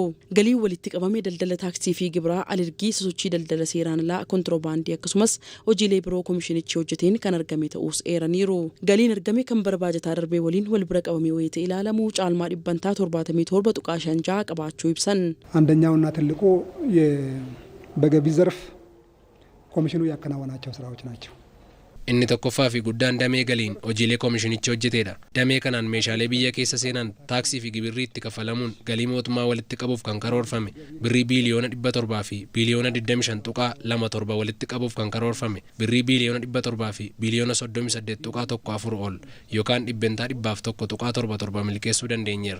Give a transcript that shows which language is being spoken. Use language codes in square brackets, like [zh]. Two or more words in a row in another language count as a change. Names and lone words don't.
[om] Galiin walitti qabame daldala taaksii fi gibiraa alergii sosochii daldala seeraan alaa kontiroobaandii akkasumas hojiilee biroo komishinichi hojjete kan argame ta'us eeraniiru. Galiin argame kan bara bajataa darbee waliin wal bira qabamee wayita ilaalamu caalmaa 77.5 qabaachuu ibsan. [am] አንደኛውና ትልቁ በገቢ ዘርፍ ኮሚሽኑ ያከናወናቸው ስራዎች ናቸው። [om] inni tokkoffaa fi guddaan damee galiin hojiilee komishinichi hojjeteedha. Damee kanaan meeshaalee biyya keessa seenan taaksii fi gibirrii itti kaffalamuun galii mootummaa walitti qabuuf kan karoorfame birrii biiliyoona 700 fi biiliyoona 25.27 walitti qabuuf kan karoorfame birrii biiliyoona 700 fi biiliyoona 38.14 ol yookaan dhibbentaa 100.77 milkeessuu dandeenyeera.